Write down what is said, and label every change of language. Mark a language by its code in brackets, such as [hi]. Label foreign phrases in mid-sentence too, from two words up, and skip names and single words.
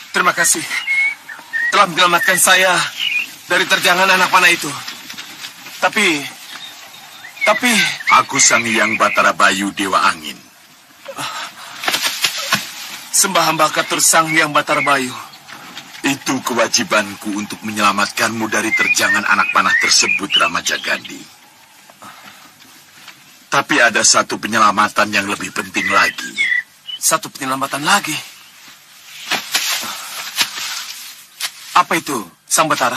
[id] Terima kasih telah menyelamatkan saya dari terjangan anak panah itu. Tapi Aku Sang Hyang Batara Bayu Dewa Angin. sembah hamba katur Sang Hyang Batara Bayu. Itu kewajibanku untuk menyelamatkanmu dari terjangan anak panah tersebut, Ramajagandhi. Tapi ada satu penyelamatan yang lebih penting lagi. Satu penyelamatan lagi. Apa itu, Sang Batara?